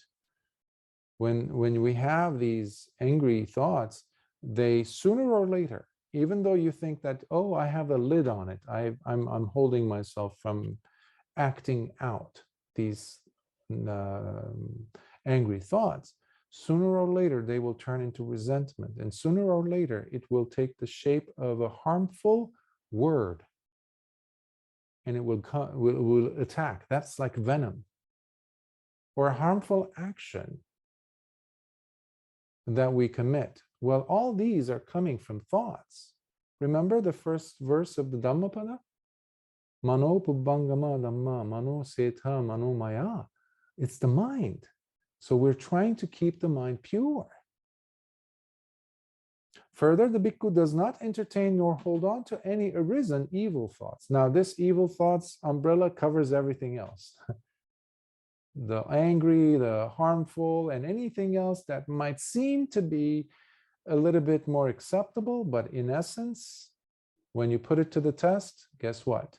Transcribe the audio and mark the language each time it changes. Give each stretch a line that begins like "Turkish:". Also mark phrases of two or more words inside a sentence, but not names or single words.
English: When we have these angry thoughts, they sooner or later, even though you think that, oh, I have a lid on it, I'm holding myself from acting out these angry thoughts, sooner or later they will turn into resentment, and sooner or later it will take the shape of a harmful word, and it will attack. That's like venom. Or a harmful action that we commit. Well, all these are coming from thoughts. Remember the first verse of the Dhammapada?
Pali: Mano pubbangama dhamma, mano seta mano maya.
English: It's the mind. So we're trying to keep the mind pure. Further, the bhikkhu does not entertain nor hold on to any arisen evil thoughts. Now, this evil thoughts umbrella covers everything else. The angry, the harmful, and anything else that might seem to be a little bit more acceptable, but in essence, when you put it to the test, guess what?